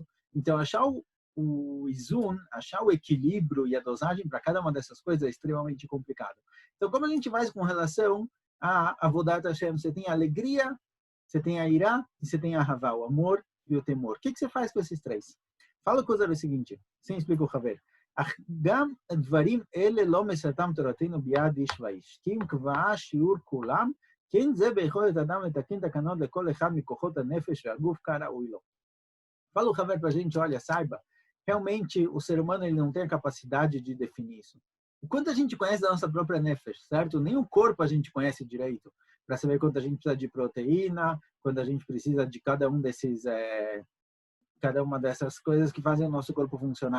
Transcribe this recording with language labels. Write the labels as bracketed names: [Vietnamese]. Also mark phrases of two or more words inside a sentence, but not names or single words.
[Portuguese] Então, achar o izun, achar o equilíbrio e a dosagem para cada uma dessas coisas é extremamente complicado. Então, como a gente faz com relação a [Hebrew] עבודת השם? [Portuguese] Você tem a alegria, você tem a irá e você tem a havá, o amor e o temor. O que você faz com esses três? Fala com o seguinte, Sim, explica o Haver. [Hebrew] גם דברים אלה לא מסרתם תורתנו ביד איש ואיש. כי אם קבעה שיעור כולם, כן זה ביכולת אדם לתקן תקנות לכל אחד מכוחות הנפש והגוף כראוי לו. [Portuguese] Fala o Haver para a gente, olha, saiba, realmente o ser humano ele não tem a capacidade de definir isso. O quanto a gente conhece da nossa própria nefesh, certo? Nem o corpo a gente conhece direito, para saber quanto a gente precisa de proteína, quando a gente precisa de cada um desses, cada uma dessas coisas que fazem o nosso corpo funcionar.